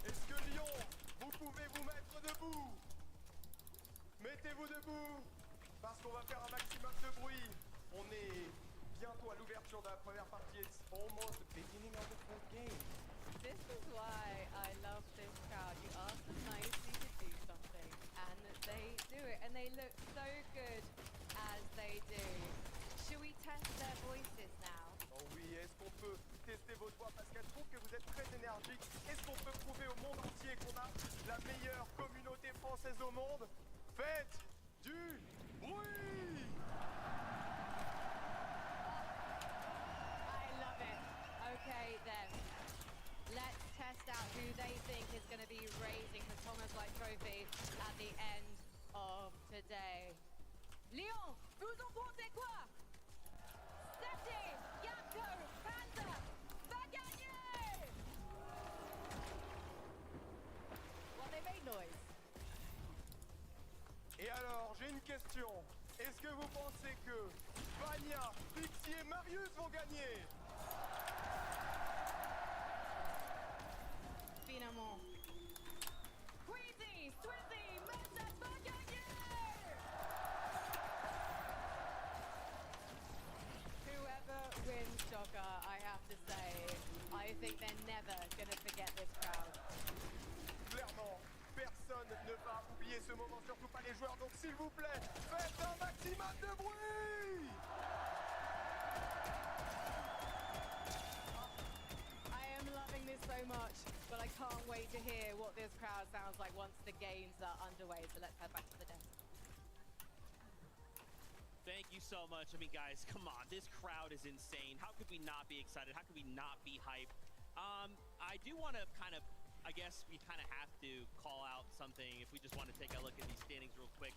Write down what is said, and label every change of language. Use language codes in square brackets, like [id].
[fr] Est-ce que Lyon, vous pouvez vous mettre debout? Mettez-vous debout, parce qu'on va faire un maximum de bruit. On est bientôt à l'ouverture de la première partie. [en] It's almost the beginning of the fourth game. This is why I love this crowd. You ask them nicely to do something, and they do it, and they look so good as they do. Should we test their voices now? [fr] Oh oui, est-ce qu'on peut tester votre voix? Parce qu'elle trouve que vous êtes très énergique. Est-ce qu'on peut prouver au monde entier qu'on a la meilleure communauté française au monde? Faites du bruit! [en] I love it. Okay then. Let's test out who they think is going to be raising the Thomas Light Trophy at the end of today. [fr] Lyon, vous en pensez quoi? Seti, Yako, Panda, va gagner! [en] Well, they made noise. [fr] Et alors, j'ai une question. Est-ce que vous pensez que Vania, Pixie et Marius vont gagner? Finalement. Squeezy, Swizzy, Message va gagner! [en] Whoever wins Jogger, I have to say, I think they're never gonna forget this crowd. [fr] Clairement, personne ne va oublier ce moment, surtout pas les joueurs. Donc s'il vous plaît, faites un maximum de bruit! [en] I am loving this so much, but I can't wait to hear what this crowd sounds like once the games are underway. So let's head back to the desk. Thank you so much. I mean, guys, come on. This crowd is insane. How could we not be excited? How could we not be hyped? I do want to kind of, I guess we kind of have to call out something if we just want to take a look at these standings real quick.